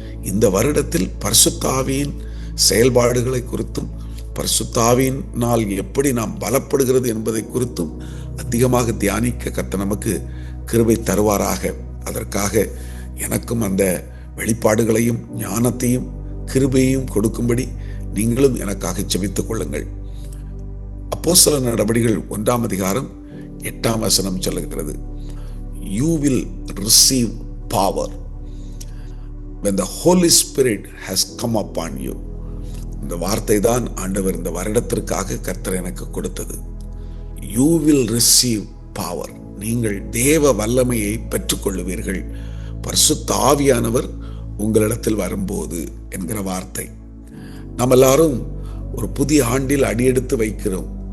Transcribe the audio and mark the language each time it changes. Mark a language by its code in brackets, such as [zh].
[ta] இந்த வருடத்தில் பரிசுத்த ஆவியின் செயல்பாடுகளை குறித்தும், பரிசுத்த ஆவியினால் எப்படி நாம் பலப்படுகிறது என்பதை குறித்தும் அதிகமாக தியானிக்க கர்த்தர் நமக்கு கிருபை தருவாராக. அதற்காக எனக்கும் அந்த வெளிப்பாடுகளையும் ஞானத்தையும் கிருபையையும் கொடுக்கும்படி நீங்களும் எனக்காக ஜெபித்துக் கொள்ளுங்கள். அப்போஸ்தலர் நடபடிகள் 1ஆம் அதிகாரம் 8ஆம் வசனம் சொல்லுகிறது, [en] you will receive power when the Holy Spirit has come upon you. [ta] இந்த வார்த்தை தான் ஆண்டவர் இந்த வருடத்திற்காக கர்த்தர் எனக்கு கொடுத்தது. [en] You will receive power. [ta] நீங்கள் தேவ வல்லமையை பெற்றுக்கொள்ளுவீர்கள் பரிசுத்த ஆவியானவர் உங்களிடத்தில் வரும்போது என்கிற வார்த்தை. நாம் எல்லாரும் ஒரு புதிய ஆண்டில் அடியெடுத்து வைக்கிறோம்.